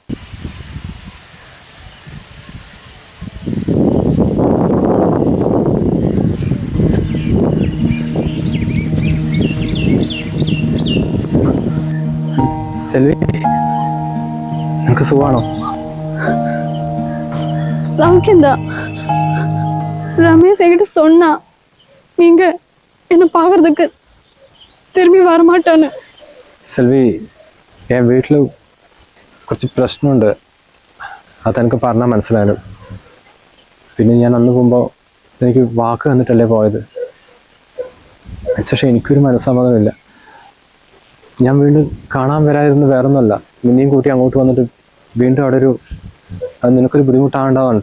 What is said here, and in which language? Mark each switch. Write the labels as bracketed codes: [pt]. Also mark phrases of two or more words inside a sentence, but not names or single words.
[ml] സെൽവി, നിനക്ക് സുഖമാണോ? [ta] சௌக்கியந்தா. ரமேஷ் என்கிட்ட சொன்னா நீங்க என்ன பாக்குறதுக்கு திரும்பி வரமாட்டான்னு. [ml] സെൽവി, ഞാൻ വീട്ടിൽ കുറച്ച് പ്രശ്നമുണ്ട്, അതെനിക്ക് പറഞ്ഞാൽ മനസ്സിലായാലും. പിന്നെ ഞാൻ അന്ന് പോകുമ്പോൾ എനിക്ക് വാക്ക് തന്നിട്ടല്ലേ പോയത്. പക്ഷേ എനിക്കൊരു മനസ്സമ്മതമില്ല. ഞാൻ വീണ്ടും കാണാൻ വരാതിരുന്ന് വേറൊന്നുമല്ല, നിന്നെയും കൂട്ടി അങ്ങോട്ട് വന്നിട്ട് വീണ്ടും അവിടെ അത് നിനക്കൊരു ബുദ്ധിമുട്ടാണ്ടാവണ്ട.